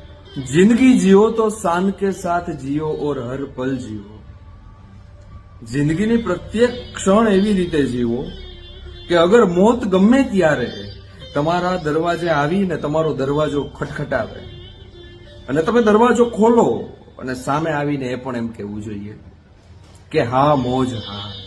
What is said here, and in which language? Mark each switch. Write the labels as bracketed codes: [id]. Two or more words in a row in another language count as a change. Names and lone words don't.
[hi] जिंदगी जियो तो शान के साथ जियो और हर पल जियो। [gu] જિંદગીની પ્રત્યેક ક્ષણ એવી રીતે જીવો કે અગર મોત ગમે ત્યારે તમારા દરવાજે આવીને તમારો દરવાજો ખટખટાવે અને તમે દરવાજો ખોલો અને સામે આવીને એ પણ એમ કહેવું જોઈએ કે હા મોજ હા.